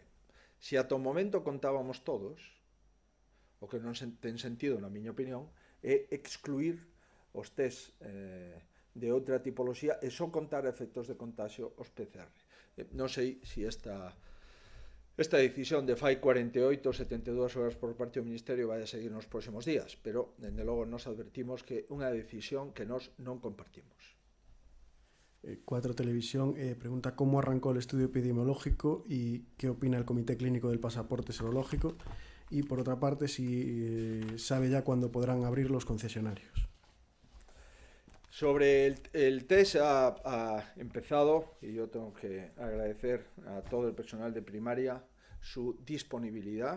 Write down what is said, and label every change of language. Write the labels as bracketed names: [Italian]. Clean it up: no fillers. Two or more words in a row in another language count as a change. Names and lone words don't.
[Galician] Se ata o momento contábamos todos, o que non ten sentido, na miña opinión, é excluir os test de outra tipoloxía e só contar efectos de contagio os PCR. Non sei se esta decisión de fai 48 ou 72 horas por parte do Ministerio vai a seguir nos próximos días, pero, dende logo, nos advertimos que é unha decisión que nós non compartimos. [Spanish] 4 Televisión pregunta cómo arrancó el estudio epidemiológico y qué opina el Comité Clínico del Pasaporte Serológico. Y por otra parte, si sabe ya cuándo podrán abrir los concesionarios. Sobre el test ha empezado, y yo tengo que agradecer a todo el personal de primaria su disponibilidad.